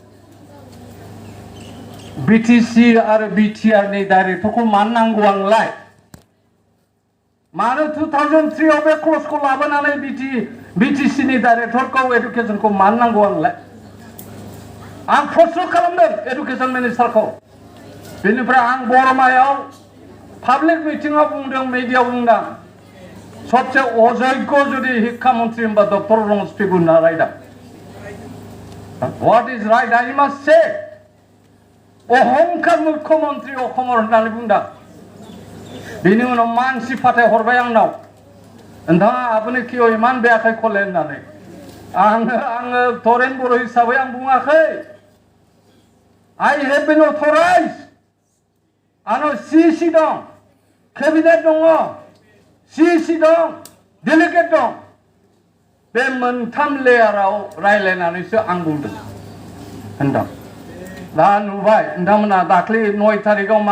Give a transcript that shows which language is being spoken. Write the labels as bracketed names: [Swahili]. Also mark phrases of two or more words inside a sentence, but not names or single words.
[Bodo] बीटीसी आरो बीटीआर नि डाइरेक्टरखौ मानो नांगौ आंलाय मानो 2003 आव बे क्लसखौ लाबोनानै बीटीसी नि डाइरेक्टरखौ एडुकेशनखौ मानो नांगौ आंलाय आं प्रश्न खालामदों [English] education minister [Bodo] बेनिफ्राय आं बरमायाव [English] public meeting [Bodo] बुंदों मिडियायाव बुंदों [Hindi] सबसे अजोग्य [Bodo] जुदि शिक्षा मन्त्री होनबा डक्टर रमेश पेगुना [English] right what is right I must say [Bodo] अहंकार मुख्यमंत्री अखमर होननानै बुंदों बेनि उनाव मानसि फाथाय हरबाय आंनाव नोंथाङा [Assamese] আপুনি কিয় ইমান [Bodo] बेयाखै खले होननानै आङो तरेन बर' हिसाबै आं बुङाखै [English] I have been authorised [Bodo] आंनाव सीसी दं केबिनेट दङ सीसी दं डेलिगेट दं बे मोनथाम लेयाराव रायलायनानैसो आं बुंदों होनदों दा नुबाय नोंथांमोना दाख्लि 9 तारिखआव मा